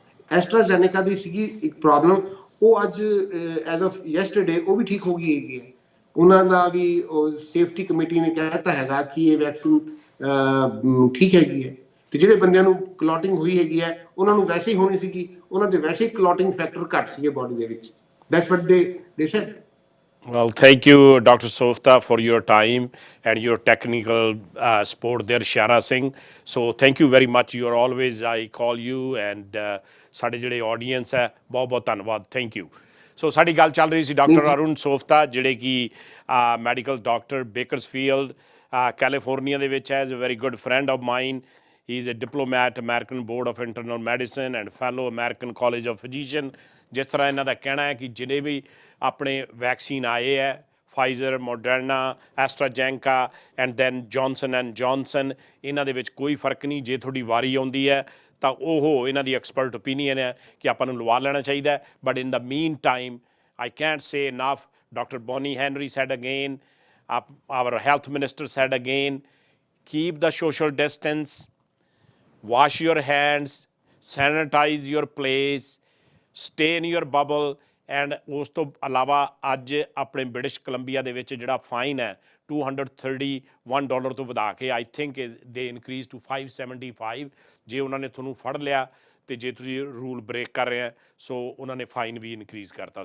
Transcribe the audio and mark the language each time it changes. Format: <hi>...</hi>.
<pa>ਐਸਟਰਾਜ਼ੈਨੇਕਾ ਦੀ ਸੀਗੀ ਇੱਕ ਪ੍ਰੋਬਲਮ, ਉਹ ਅੱਜ</pa> <en>as of yesterday</en> <pa>ਉਹ ਵੀ ਠੀਕ ਹੋ ਗਈ ਹੈਗੀ ਹੈ। ਉਹਨਾਂ ਦਾ ਵੀ ਸੇਫਟੀ ਕਮੇਟੀ ਨੇ ਕਹਿਤਾ ਹੈਗਾ ਕਿ ਇਹ ਵੈਕਸੀਨ ਠੀਕ ਹੈਗੀ ਹੈ। ਤੇ ਜਿਹੜੇ ਬੰਦਿਆਂ ਨੂੰ ਕਲੌਟਿੰਗ ਹੋਈ ਹੈਗੀ ਹੈ ਉਹਨਾਂ ਨੂੰ ਵੈਸੇ ਹੀ ਹੋਣੀ ਸੀਗੀ, ਉਹਨਾਂ ਦੇ ਵੈਸੇ ਹੀ ਕਲੌਟਿੰਗ ਫੈਕਟਰ ਘੱਟ ਸੀਗੇ ਬੋਡੀ ਦੇ ਵਿੱਚ।</pa> <en>That's what they said. Well, thank you, Dr. Softa, for your time and your technical support there, Shara Singh. So, thank you very much. You are always, I call you, and</en> <pa>ਸਾਡੇ ਜਿਹੜੇ audience ਹੈ ਬਹੁਤ ਬਹੁਤ ਧੰਨਵਾਦ।</pa> <en>Thank you.</en> <pa>ਸੋ ਸਾਡੀ ਗੱਲ ਚੱਲ ਰਹੀ ਸੀ ਡਾਕਟਰ ਅਰੁਣ ਸੋਫਤਾ, ਜਿਹੜੇ ਕਿ ਮੈਡੀਕਲ ਡਾਕਟਰ ਬੇਕਰਸਫੀਲਡ ਕੈਲੀਫੋਰਨੀਆ ਦੇ ਵਿੱਚ ਹੈ।</pa> <en>Is a very good friend of mine. He is a diplomat, American Board of Internal Medicine and fellow American College of Physician।</en> <pa>ਜਿਸ ਤਰ੍ਹਾਂ ਇਹਨਾਂ ਦਾ ਕਹਿਣਾ ਹੈ ਕਿ ਜਿਹੜੇ ਵੀ ਆਪਣੇ ਵੈਕਸੀਨ ਆਏ ਹੈ, Pfizer, Moderna, ਐਸਟਰਾਜੈਂਕਾ and then Johnson and Johnson, ਇਹਨਾਂ ਦੇ ਵਿੱਚ ਕੋਈ ਫਰਕ ਨਹੀਂ। ਜੇ ਤੁਹਾਡੀ ਵਾਰੀ ਆਉਂਦੀ ਹੈ ਤਾਂ ਉਹ ਇਹਨਾਂ ਦੀ ਐਕਸਪਰਟ ਓਪੀਨੀਅਨ ਹੈ ਕਿ ਆਪਾਂ ਨੂੰ ਲਵਾ ਲੈਣਾ ਚਾਹੀਦਾ।</pa> <en>But in the meantime I can't say enough. Doctor Bonnie Henry said again, our health minister said again, keep the social distance, wash your hands, sanitize your place, stay in your bubble,</en> <pa>and ਉਸ ਤੋਂ ਇਲਾਵਾ ਅੱਜ ਆਪਣੇ British Columbia ਦੇ ਵਿੱਚ ਜਿਹੜਾ fine ਹੈ $231 ਤੋਂ ਵਧਾ ਕੇ</pa> <en>I think they increase to 575</en> <pa>ਜੇ ਉਹਨਾਂ ਨੇ ਤੁਹਾਨੂੰ ਫੜ ਲਿਆ ਤੇ ਜੇ ਤੁਸੀਂ ਰੂਲ ਬ੍ਰੇਕ ਕਰ ਰਹੇ ਆ ਸੋ ਉਹਨਾਂ ਨੇ ਫਾਈਨ ਵੀ ਇਨਕਰੀਜ਼ ਕਰਤਾ।</pa>